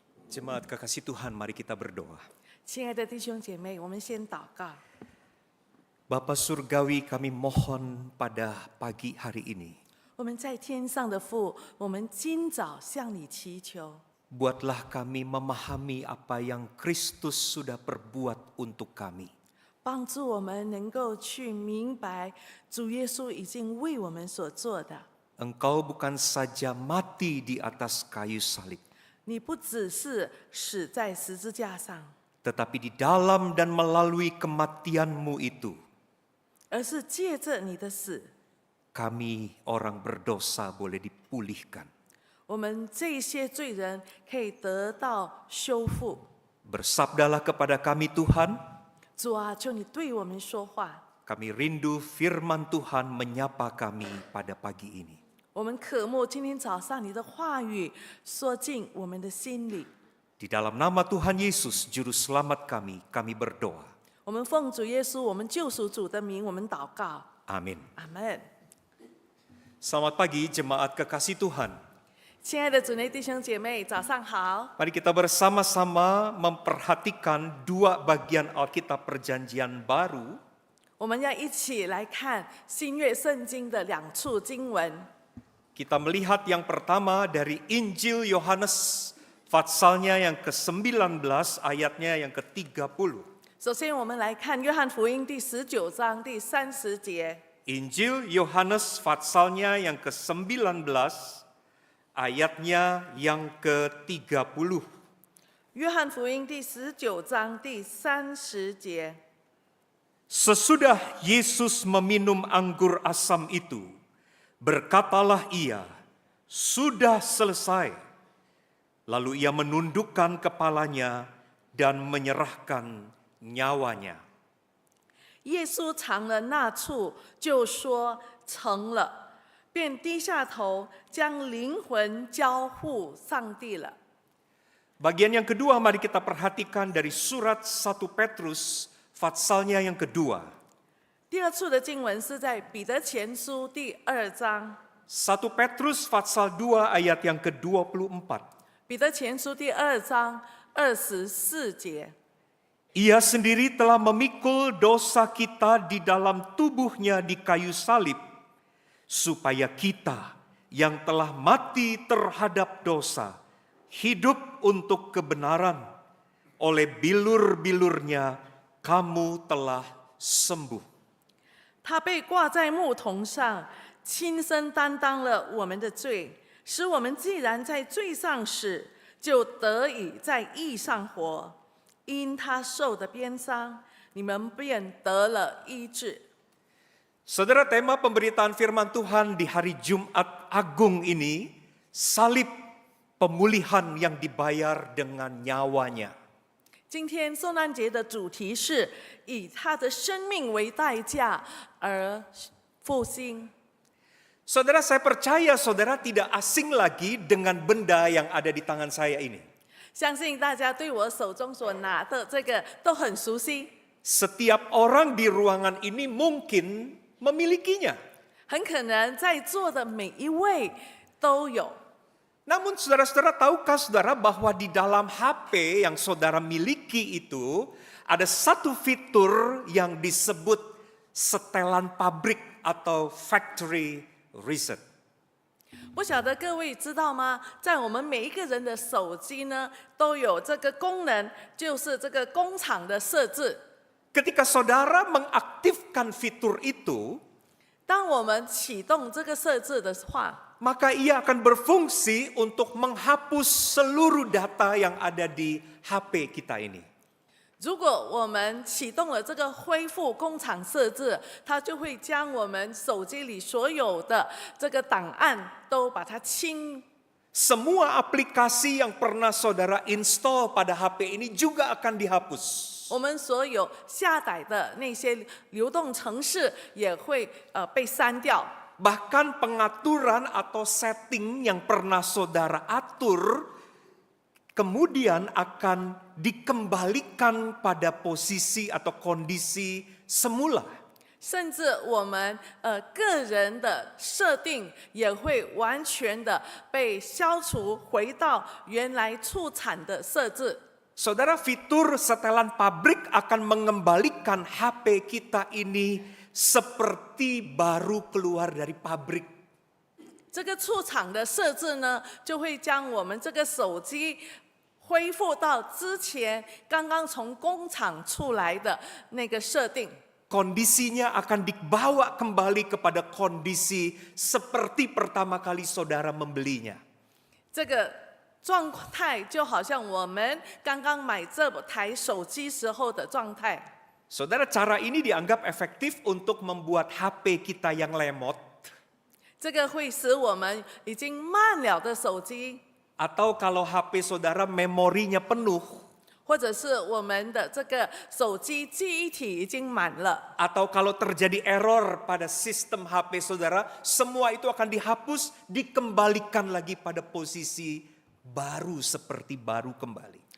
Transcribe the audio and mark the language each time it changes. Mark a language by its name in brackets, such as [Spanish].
[Indonesian] Jemaat kekasih Tuhan, mari kita berdoa. [Chinese] 亲爱的弟兄姐妹，我们先祷告。 [Indonesian] Bapa Surgawi, kami mohon pada pagi hari ini, [Chinese] 我们在天上的父，我们今早向你祈求， [Indonesian] buatlah kami memahami apa yang Kristus sudah perbuat untuk kami. [Chinese] 帮助我们能够去明白主耶稣已经为我们所做的。 [Indonesian] Engkau bukan saja mati di atas kayu salib, [Chinese] 你不只是死在十字架上， [Indonesian] tetapi di dalam dan melalui kematian-Mu itu, [Chinese] 而是借着你的死， [Indonesian] kami orang berdosa boleh dipulihkan. [Chinese] 我们这些罪人可以得到修复。 [Indonesian] Bersabdalah kepada kami Tuhan, [Chinese] 主啊，求你对我们说话。 [Indonesian] kami rindu firman Tuhan menyapa kami pada pagi ini. [Chinese] 我们渴慕今天早上你的话语说进我们的心里。 [Indonesian] Di dalam nama Tuhan Yesus, Juru Selamat kami berdoa. [Chinese] 我们奉主耶稣，我们救赎主的名，我们祷告。 [Indonesian] Amin. [Chinese] 阿门。 [Indonesian] Selamat pagi jemaat kekasih Tuhan. [Chinese] 亲爱的主内弟兄姐妹，早上好。 [Indonesian] Mari kita bersama-sama memperhatikan dua bagian Alkitab Perjanjian Baru. [Chinese] 我们要一起来看新约圣经的两处经文。 [Indonesian] Kita melihat yang pertama dari Injil Yohanes Fatsalnya yang ke-19 ayatnya yang ke-30. [Chinese] 首先，我们来看约翰福音第19章第30节。 [Indonesian] Injil Yohanes Fatsalnya yang ke-19 ayatnya yang ke-30. [Chinese] 约翰福音第19章第30节。 [Indonesian] Sesudah Yesus meminum anggur asam itu, berkatalah ia, "Sudah selesai." Lalu ia menundukkan kepalanya dan menyerahkan nyawanya. [Chinese] 耶稣尝了那醋，就说成了，便低下头，将灵魂交付上帝了。 [Indonesian] Bagian yang kedua mari kita perhatikan dari surat 1 Petrus Fatsalnya yang kedua. [Chinese] 第二处的经文是在彼得前书第2章， [Indonesian] 1 Petrus Fatsal 2 ayat yang ke-24. [Chinese] 彼得前书第2章24节。 [Indonesian] Ia sendiri telah memikul dosa kita di dalam tubuhnya di kayu salib, supaya kita yang telah mati terhadap dosa, hidup untuk kebenaran. Oleh bilur-bilurnya kamu telah sembuh. [Chinese] 他被挂在木头上，亲身担当了我们的罪，使我们既然在罪上死，就得以在义上活。因他受的鞭伤，你们便得了医治。 [Indonesian] Saudara, tema pemberitaan firman Tuhan di hari Jumat Agung ini, salib pemulihan yang dibayar dengan nyawanya. [Chinese] 今天受难节的主题是以他的生命为代价而复兴。 [Indonesian] Saudara, saya percaya saudara tidak asing lagi dengan benda yang ada di tangan saya ini. [Chinese] 相信大家对我手中所拿的这个都很熟悉， [Indonesian] Setiap orang di ruangan ini mungkin memilikinya. [Chinese] 很可能在座的每一位都有。 [Indonesian] Namun saudara-saudara, tahukah saudara bahwa di dalam HP yang saudara miliki itu ada satu fitur yang disebut setelan pabrik atau factory reset. [Chinese] 不晓得各位知道吗？在我们每一个人的手机呢，都有这个功能，就是这个工厂的设置。 [Indonesian] Ketika saudara mengaktifkan fitur itu, [Chinese] 当我们启动这个设置的话， [Indonesian] maka ia akan berfungsi untuk menghapus seluruh data yang ada di HP kita ini. [Chinese] 如果我们启动了这个恢复工厂设置，它就会将我们手机里所有的这个档案都把它清。 [Indonesian] Semua aplikasi yang pernah saudara install pada HP ini juga akan dihapus. [Chinese] 我们所有下载的那些流动程式也会被删掉。 [Indonesian] Bahkan pengaturan atau setting yang pernah saudara atur kemudian akan dikembalikan pada posisi atau kondisi semula. [Chinese] 甚至我们个人的设定也会完全的被消除，回到原来出产的设置。 [Indonesian] Saudara, fitur setelan pabrik akan mengembalikan HP kita ini seperti baru keluar dari pabrik. [Chinese] 这个出厂的设置呢，就会将我们这个手机恢复到之前刚刚从工厂出来的那个设定。 [Indonesian] Kondisinya akan dibawa kembali kepada kondisi seperti pertama kali saudara membelinya. [Chinese] 这个状态就好像我们刚刚买这台手机时候的状态。 [Indonesian] Saudara, cara ini dianggap efektif untuk membuat HP kita yang lemot, [Chinese] 这个会使我们已经慢了的手机， [Indonesian] atau kalau HP saudara memorinya penuh, [Chinese] 或者是我们的这个手机记忆体已经满了， [Indonesian] atau kalau terjadi error pada sistem HP saudara, semua itu akan dihapus, dikembalikan lagi pada posisi baru seperti baru kembali.